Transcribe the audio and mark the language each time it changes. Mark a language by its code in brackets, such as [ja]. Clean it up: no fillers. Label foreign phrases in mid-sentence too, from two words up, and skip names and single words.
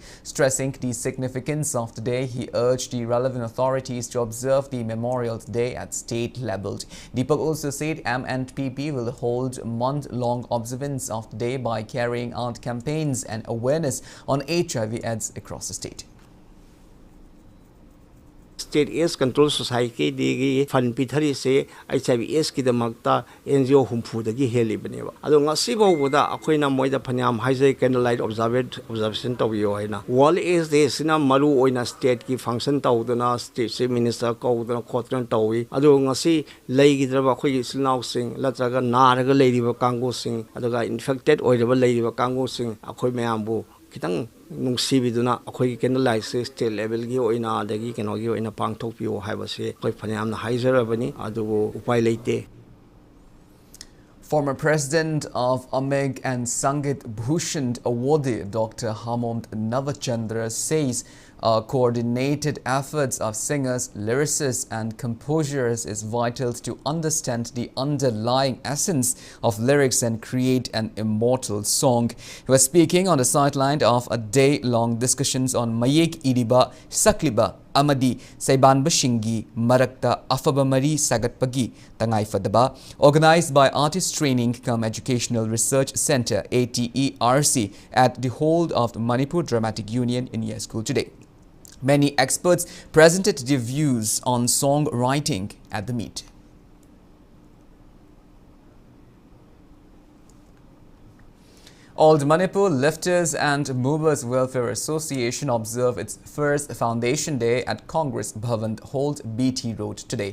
[en] Stressing the significance of the day, he urged the relevant authorities to observe the Memorial Day at state level. Deepak also said MNPP will hold month-long observance of the day by carrying out campaigns and awareness on HIV/AIDS across the state. [mni] State AIDS Control Society digi fund pithari se HIV/AIDS ki damakta NGO humpu dagi heli banewa ado ngasi boda akoina moida phanyam haijai [en] candlelight observation [mni] tawiyo haina World AIDS Day sina maru oina state ki function tawdana state se minister kawdana khotran tawi ado ngasi leigidraba khoi silnaw sing latraga naraga leiriba kango sing adoga infected oiraba leiriba kango sing akoi mayambu kitang nungsibiduna akhoi candlelight [en] state level [mni] gi oina dagi kenogi oina pangthokpiyo haibase koi phanyamna haizarabani adu upai leite. [en] Former President of Amig and Sangit Bhushan awardee Dr. Hamond Navachandra says coordinated efforts of singers, lyricists and composers is vital to understand the underlying essence of lyrics and create an immortal song. He was speaking on the sideline of a day-long discussions on Mayek Idiba, Sakliba, Amadi, Saiban Bashingi, Marakta, Afaba Mari Sagatpagi, Tangai Fadaba, organized by Artist Training Cum Educational Research Center, ATERC, at the hold of the Manipur Dramatic Union in Yes School today. Many experts presented their views on songwriting at the meet. Old Manipur Lifters and Movers Welfare Association observed its first Foundation Day at Congress Bhavan, Hold BT Road today.